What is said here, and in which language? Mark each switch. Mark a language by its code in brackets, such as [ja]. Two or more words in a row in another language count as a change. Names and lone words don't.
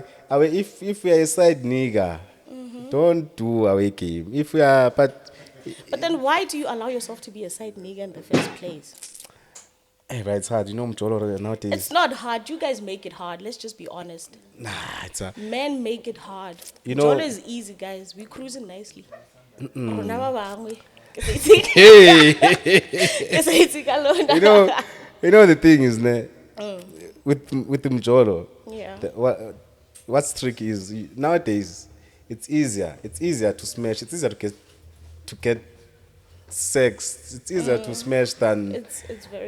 [en] If we are a side nigga, don't do away game. If we are, but but then why do you allow yourself to be a side nigga in the first place? hey, bro, it's hard. You know, Mjolo nowadays. It's not hard. You guys make it hard. Let's just be honest. Nah, it's a. Men make it hard. You know- Jolo is easy, guys. We cruising nicely. [tn] Rona ba bangwe. [en] Hey, [tn] Ke sa itse ka lona. [en] you know the thing is, ne, with the Mjolo. Yeah. What's tricky is nowadays it's easier. It's easier to smash. It's easier to get sex. It's easier to smash than It's very